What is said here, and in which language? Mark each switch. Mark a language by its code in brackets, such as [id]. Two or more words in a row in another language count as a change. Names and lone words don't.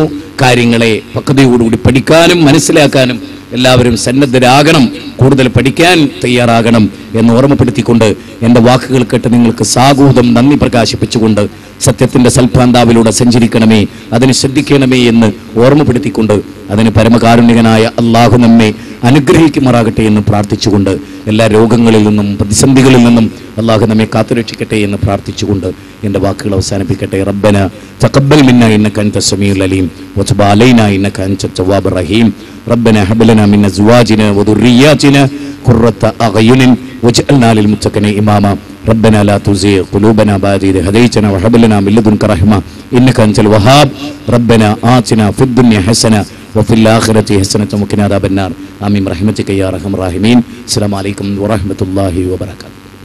[ml] കാര്യങ്ങളെ പക്വതയോടുകൂടി പഠിക്കാനും മനസ്സിലാക്കാനും എല്ലാവരും സന്നദ്ധരാകണം, കൂടുതൽ പഠിക്കാൻ തയ്യാറാകണം എന്ന് ഓർമ്മപ്പെടുത്തിക്കൊണ്ട് എൻ്റെ വാക്കുകൾ കേട്ട് നിങ്ങൾക്ക് സാഗൂതം നന്ദി പ്രകാശിപ്പിച്ചുകൊണ്ട് സത്യത്തിന്റെ സൽപ്രാന്താവിലൂടെ സഞ്ചരിക്കണമേ, അതിന് ശ്രദ്ധിക്കണമേ എന്ന് ഓർമ്മപ്പെടുത്തിക്കൊണ്ട് അതിന് പരമകാരുണ്യകനായ അള്ളാഹു നമ്മെ അനുഗ്രഹിക്കുമാറാകട്ടെ എന്ന് പ്രാർത്ഥിച്ചുകൊണ്ട് എല്ലാ രോഗങ്ങളിൽ നിന്നും പ്രതിസന്ധികളിൽ നിന്നും അള്ളാഹു നമ്മെ കാത്തുരക്ഷിക്കട്ടെ എന്ന് പ്രാർത്ഥിച്ചുകൊണ്ട് എൻ്റെ വാക്കുകൾ അവസാനിപ്പിക്കട്ടെ. [ar] ربنا تقبل منا إنك أنت السميع العليم وتب علينا إنك أنت التواب الرحيم. ربنا هب لنا من أزواجنا وذرياتنا قرة أعين واجعلنا للمتقين إماما. ربنا لا تزغ قلوبنا بعد إذ هديتنا وهب لنا من لدنك رحمة إنك أنت الوهاب. ربنا آتنا في الدنيا حسنة وفي الآخرة حسنة وقنا عذاب النار. آمين برحمتك يا أرحم الراحمين. السلام عليكم ورحمة الله وبركاته.